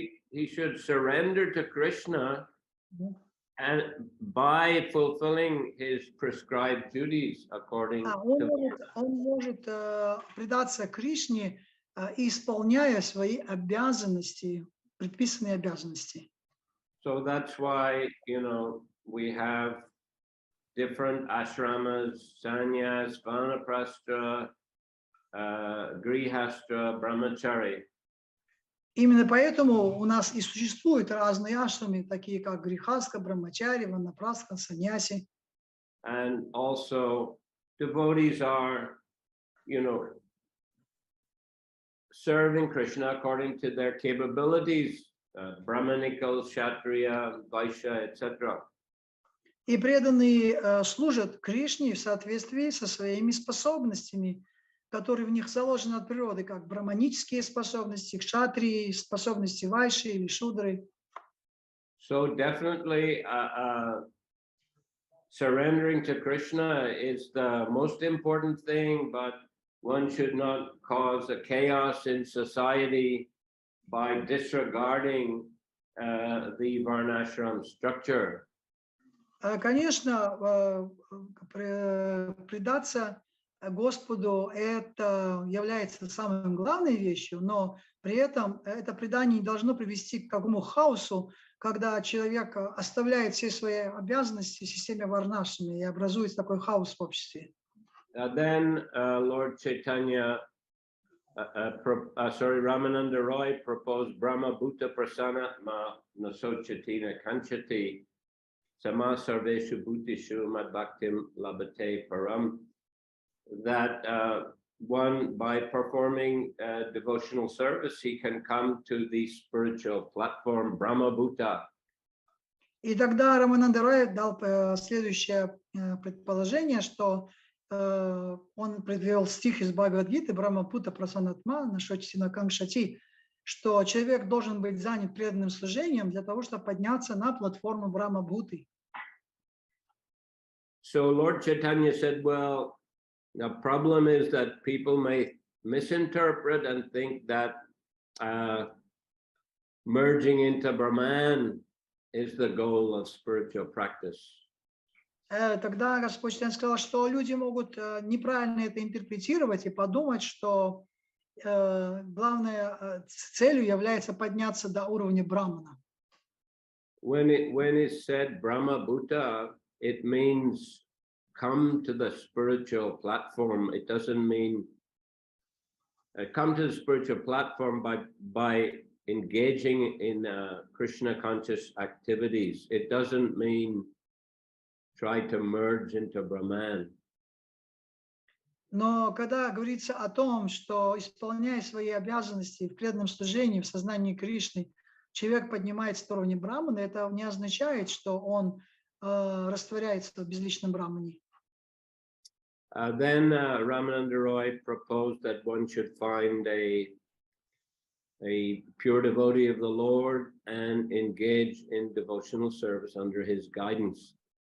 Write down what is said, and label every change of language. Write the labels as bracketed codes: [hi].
[en] He should surrender to Krishna and by fulfilling his prescribed duties according to... [ru] Он может предаться Кришне, исполняя свои обязанности, предписанные обязанности. [en] So that's why, we have different ashramas, sannyas, vanaprastha, grihastra, brahmachari. [ru] Именно поэтому у нас и существуют разные ашрамы, такие как грихастха, брамачари, ванапрастха, саньяси. [en] And also devotees are, serving Krishna according to their capabilities, brahmanikal, kshatriya, vaishya, etc. [ru] И преданные служат Кришне в соответствии со своими способностями, которые в них заложены от природы, как брахманические способности, кшатрии, способности вайши или шудры. [en] So definitely surrendering to Krishna is the most important thing, but one should not cause a chaos in society by disregarding the Varnashram structure. [ru] Конечно, предаться Господу это является самой главной вещью, но при этом это предание не должно привести к какому хаосу, когда человек оставляет все свои обязанности в системе варнашрами и образуется такой хаос в обществе. [en] Then Lord Chaitanya, Ramananda Roy proposed [sa] Brahma Bhuta Prasanatma Nasochatina Kanchati Sama Sarveshu Bhutishu Madbhaktim Labate Param, [en] that one, by performing devotional service, he can come to the spiritual platform Brahma Bhuta. [ru] И тогда Рамананда Рой дал следующее предположение, что он привел стих из Бхагавад-гиты [sa] Брахма-пута Прасанатма Нашочтина Камшати, [ru] что человек должен быть занят преданным служением для того, чтобы подняться на платформу Брахма-бхуты. [en] So Lord Chaitanya said, well, the problem is that people may misinterpret and think that merging into Brahman is the goal of spiritual practice. [ru] Тогда Господь сказал, что люди могут неправильно это интерпретировать и подумать, что главной целью является подняться до уровня Брахмана. [en] When it said Brahma Bhuta, it means come to the spiritual platform. It doesn't mean come to the spiritual platform by engaging in Krishna conscious activities. It doesn't mean try to merge into Brahman. [ru] Но когда говорится о том, что исполняя свои обязанности в преданном служении, в сознании Кришны, человек поднимается в уровне Брахмана, это не означает, что он растворяется в безличном Брахмане. [en] Then Ramananda Roy proposed that one should find a pure devotee of the Lord and engage in devotional service under his guidance.